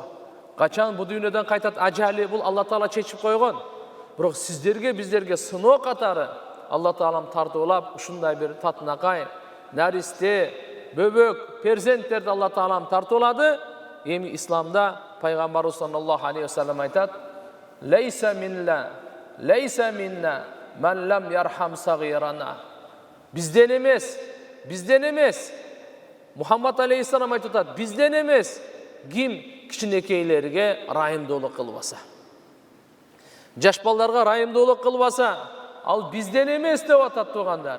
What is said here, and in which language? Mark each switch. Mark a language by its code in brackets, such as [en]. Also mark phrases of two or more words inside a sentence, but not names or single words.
[ky] Качан бу дүйнөдөн кайтат ажали, бул Алла Таала чечип койгон. Бирок биздерге сыноо катары Алла Таалам тартуулап, ушундай бир татынакай, наристе, бөбөк, перзенттерди Алла Таалам тартуулады. Эми исламда пайгамбарыбыз [ar] صلى الله عليه وسلم [ky] айтат: [ar] "ليس منا من لم يرحم صغيرنا." [ky] Бизден эмес. Мухаммад алейхиссалам айтып атат, бизден эмес. Ким кичинекейлерге райымдуулук кылбаса, жаш балдарга райымдуулук кылбаса, ал бизден эмес деп атат туугандар.